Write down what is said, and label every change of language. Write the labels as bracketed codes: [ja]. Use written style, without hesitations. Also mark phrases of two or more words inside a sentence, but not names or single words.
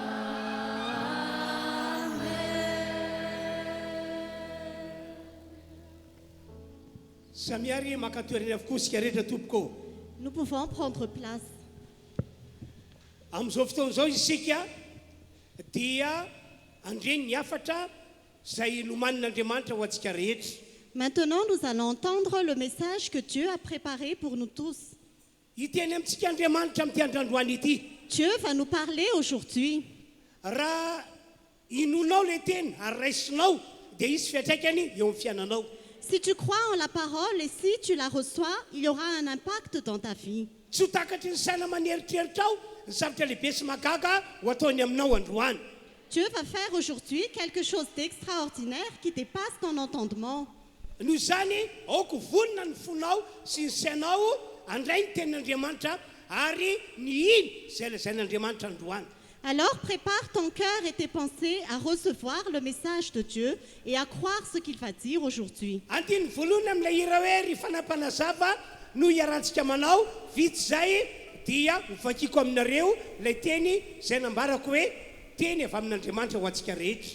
[mg] Samiary makatoerany avokoa sika rehetra tompoko. [fr] Nous pouvons prendre place. [mg] Amin'izao fotoan'izao isika dia andreny ny afatra izay nomanin'Andriamanitra ho antsika rehetra. [fr] Maintenant, nous allons entendre le message que Dieu a préparé pour nous tous. [mg] Iteny amintsika Andriamanitra amin'ity androandroany ity. [fr] Dieu va nous parler aujourd'hui. [mg] Raha inonao le teny ary raisinao dia isy fiantraikany eo amin'ny fiainanao. [fr] Si tu crois en la parole et si tu la reçois, il y aura un impact dans ta vie. [mg] Tsy ho takatry ny saina maneritreritra ao ny zavatra lehibe sy mahagaga ho ataony aminao androany. [fr] Dieu va faire aujourd'hui quelque chose d'extraordinaire qui dépasse ton entendement. [mg] Noho izany aoko vonona ny fonao sy ny sainao andray ny tenin'Andriamanitra ary ny iny izay lazain'Andriamanitra androany. [fr] Alors prépare ton cœur et tes pensées à recevoir le message de Dieu et à croire ce qu'il va dire aujourd'hui. [mg] Andiny voalohany amin'ilay hira hoe ry fanampanazava no hiarantsika manao vitsy zay dia hovakiko aminareo ilay teny izay nambarako hoe teny avy amin'Andriamanitra ho antsika rehetra.